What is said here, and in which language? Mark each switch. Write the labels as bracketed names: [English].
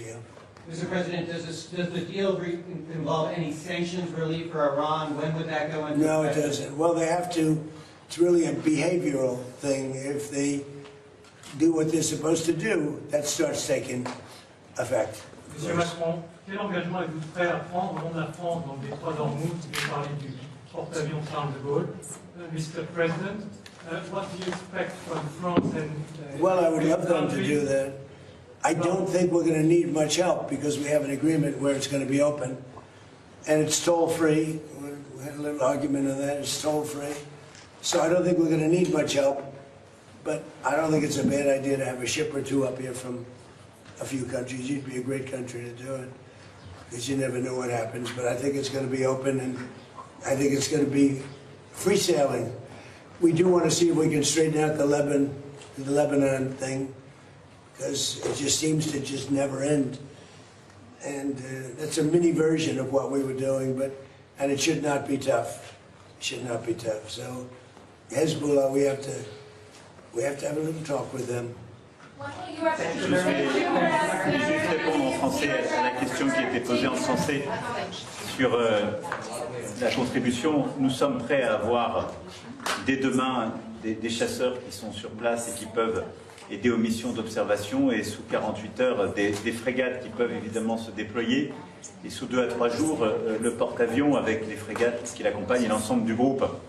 [English] Yeah. Mr. President, does the deal involve any sanctions relief for Iran? When would that go into effect? No, it doesn't. Well, they have to. It's really a behavioral thing. If they do what they're supposed to do, that starts taking effect. [French] Monsieur Macron, quel engagement êtes-vous prêt à prendre au nom de la France dans le détroit d'Ormuz? Vous avez parlé du porte-avions Charles de Gaulle. [English] Mr. President, what do you expect from France and... Well, I would love them to do that. I don't think we're going to need much help because we have an agreement where it's going to be open. And it's toll-free. We had a little argument on that. It's toll-free. So I don't think we're going to need much help. But I don't think it's a bad idea to have a ship or two up here from a few countries. You'd be a great country to do it, because you never know what happens. But I think it's going to be open, and I think it's going to be free sailing. We do want to see if we can straighten out the Lebanon thing. because it just seems to just never end. And that's a mini version of what we were doing, and it should not be tough. It should not be tough. So Hezbollah, we have to have a little talk with them. [French] Je vais juste répondre en français à la question qui était posée en français sur la contribution. Nous sommes prêts à avoir dès demain des chasseurs qui sont sur place et qui peuvent aider aux missions d'observation, et sous 48 heures des frégates qui peuvent évidemment se déployer, et sous 2 à 3 jours le porte-avions avec les frégates qui l'accompagnent et l'ensemble du groupe.